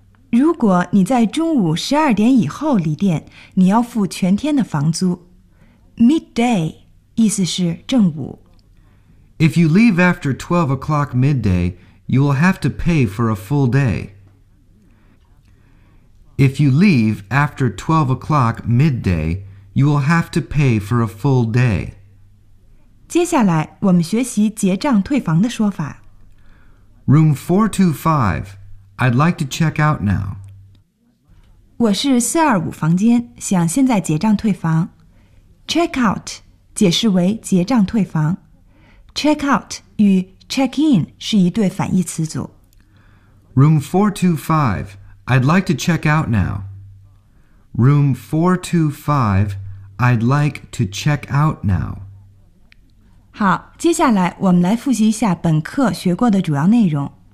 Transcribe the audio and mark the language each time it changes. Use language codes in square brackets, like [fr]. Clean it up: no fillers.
[zh] 如果你在中午十二点以后离店，你要付全天的房租。 Midday 意思是正午。 [en] If you leave after 12 o'clock midday, you will have to pay for a full day. If you leave after 12 o'clock midday, you will have to pay for a full day. [zh] 接下来我们学习结账退房的说法。 [en] Room 425. I'd like to check out now. [zh] 我是425房间，想现在结账退房。 Check out 解释为结账退房。Check out 与 check in 是一对反义词组。 [en] Room 425, I'd like to check out now. Room 425, I'd like to check out now. [zh] 好，接下来我们来复习一下本课学过的主要内容。